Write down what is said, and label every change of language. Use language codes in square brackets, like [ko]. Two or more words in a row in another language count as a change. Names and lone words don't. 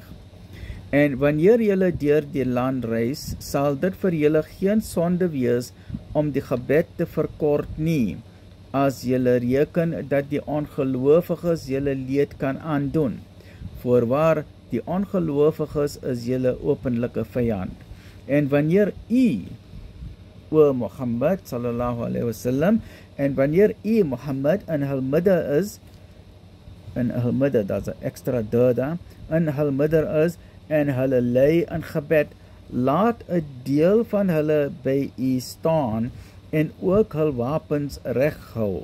[af] En wanneer julle deur die land reis, sal dit vir julle geen sonde wees om die gebed te verkort nie, as julle reken dat die ongelowiges julle leed kan aandoen. Voorwaar, die ongelowiges is julle openlike vyand. En wanneer o Mohammed [ar] صلى الله عليه وسلم, [af] en wanneer Mohammed in hul midde is, daar's 'n extra daar, in hul midde is, en hulle lei in gebed, laat 'n deel van hulle by staan, en ook hul wapens reg hou.